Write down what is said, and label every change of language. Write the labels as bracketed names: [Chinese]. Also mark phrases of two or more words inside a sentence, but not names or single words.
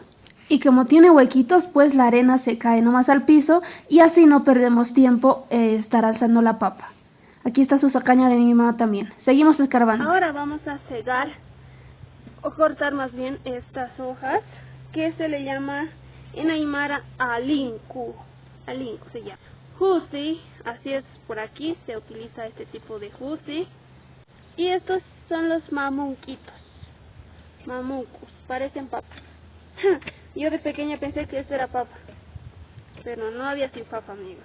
[Spanish] Y como tiene huequitos, pues la arena se cae nomás al piso y así no perdemos tiempo estar alzando la papa. Aquí está su sacaña de mi mamá también. Seguimos escarbando. Ahora vamos a cegar o cortar más bien estas hojas que se le llama en Aymara alinku. Alinku se llama. Jusi, así es, por aquí se utiliza este tipo de jusi. Y estos son los mamunquitos. Mamuncos, parecen papas. Yo de pequeña pensé que esto era papa, pero no había sin papa, amigos.